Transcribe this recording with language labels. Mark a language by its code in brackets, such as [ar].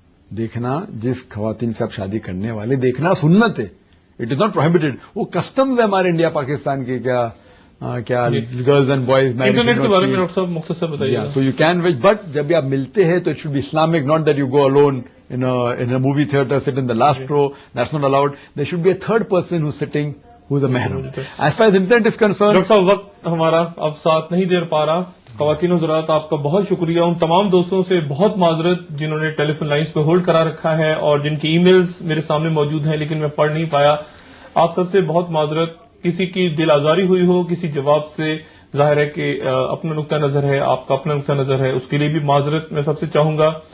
[ur] دیکھنا جس خواتین سے آپ شادی کرنے والے، دیکھنا سنت ہے. [en] It is not prohibited. [ur] وہ کسٹمز ہے ہمارے انڈیا پاکستان کے، کیا [en] girls and boys [ur] انٹرنیٹ کے بارے میں ڈاکٹر صاحب مختصر بتائیے. [en] so you can which, but [ur] جب بھی آپ ملتے ہیں تو [en] It should be Islamic, not that you go alone in a movie theater, sit in the last row. That's not allowed. There should be a third person who's sitting, who's a mahram. As far as internet is concerned, [ur] doctor صاحب وقت ہمارا اب ساتھ نہیں دے پا رہا. خواتین و حضرات آپ کا بہت شکریہ. ان تمام دوستوں سے بہت معذرت جنہوں نے ٹیلی فون لائنز پہ ہولڈ کرا رکھا ہے اور جن کی ای میلز میرے سامنے موجود ہیں لیکن میں پڑھ نہیں پایا. آپ سب سے بہت معذرت. کسی کی دل آزاری ہوئی ہو کسی جواب سے، ظاہر ہے کہ اپنا نقطہ نظر ہے، آپ کا اپنا نقطہ نظر ہے، اس کے لیے بھی معذرت میں سب سے چاہوں گا.